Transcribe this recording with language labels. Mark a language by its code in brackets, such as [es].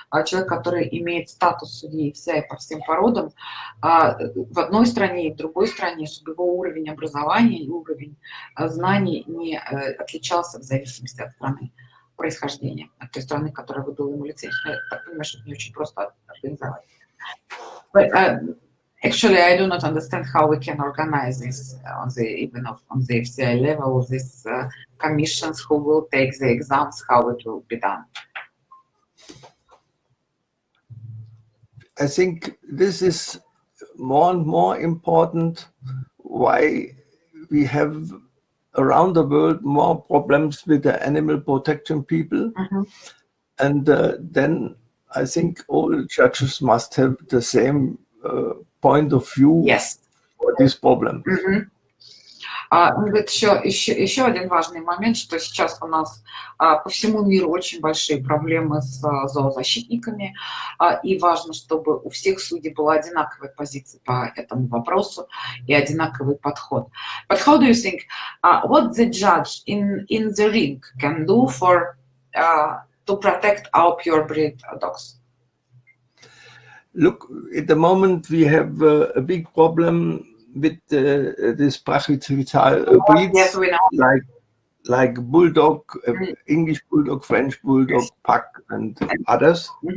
[ru] человек, который имеет статус судьи FCI по всем породам, в одной стране и в другой стране, чтобы его уровень образования и уровень знаний не отличался в зависимости от страны происхождения, от той страны, которая выдала ему лицензию. Я так понимаю, что это не очень просто организовать. [en] Actually, I do not understand how we can organize this on the FCI level, these commissions who will take the exams, how it will be done. I think this is more and more important why we have around the world more problems with the animal protection people. And then I think all judges must have the same point of view for this problem. [ru] Он говорит, еще один важный момент, что сейчас у нас по всему миру очень большие проблемы с зоозащитниками, и важно, чтобы у всех судей была одинаковая позиция по этому вопросу и одинаковый подход. [en] But how do you think, what the judge in the ring can do for to protect our purebred dogs? Look, at the moment we have a big problem with this brachycephal breeds, like bulldog, English bulldog, French bulldog, pug, and others.